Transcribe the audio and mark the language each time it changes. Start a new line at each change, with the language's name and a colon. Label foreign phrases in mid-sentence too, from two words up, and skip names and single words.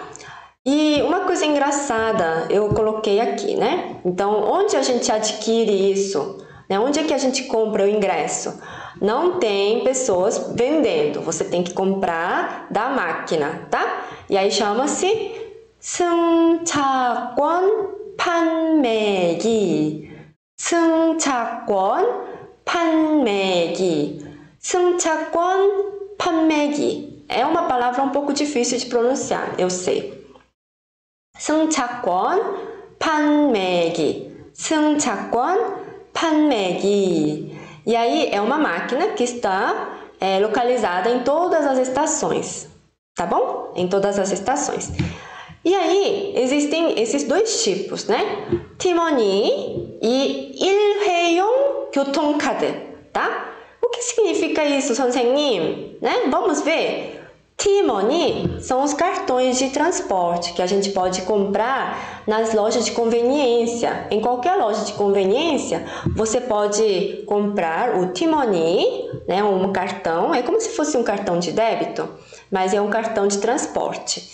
Portuguese: E uma coisa engraçada eu coloquei aqui, né? Então, onde a gente adquire isso? Né? Onde é que a gente compra o ingresso? Não tem pessoas vendendo, você tem que comprar da máquina, tá? E aí chama-se
Korean: 승차권 판매기. 승차권 판매기. 승차권 판매기.
Portuguese: É uma palavra um pouco difícil de pronunciar, eu sei.
Korean: 승차권 판매기. 승차권 판매기.
Portuguese: E aí é uma máquina que está localizada em todas as estações, tá bom? Em todas as estações. E aí existem esses 2 tipos, né? T-Money e
Korean: 일회용 교통카드,
Portuguese: tá? O que significa isso, 선생님? Né? Vamos ver. T-Money são os cartões de transporte que a gente pode comprar nas lojas de conveniência. Em qualquer loja de conveniência, você pode comprar o T-Money, né, um cartão, é como se fosse um cartão de débito, mas é um cartão de transporte.